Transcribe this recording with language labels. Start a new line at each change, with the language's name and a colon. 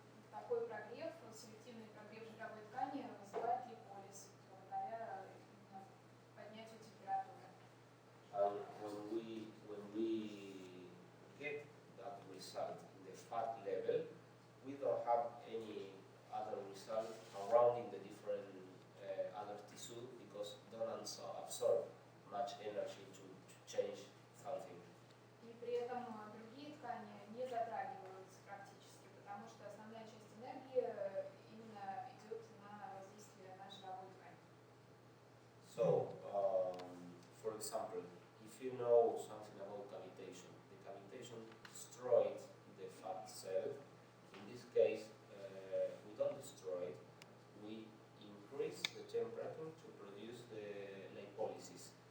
Russian: Такой прогрев, селективный прогрев жировой ткани вызывает липолиз благодаря именно поднятию температуры.
English: and when we get that result in the fat level, we don't have any other result around in the different other tissue because don't absorb much energy to change something.
Russian: И при этом другие ткани не затрагиваются практически, потому что основная часть энергии именно идет на воздействие на жировую ткань.
English: So, for example, if you know something about cavitation, the cavitation destroys the fat cell. In this case, we don't destroy it. We increase the temperature to produce the lipolysis.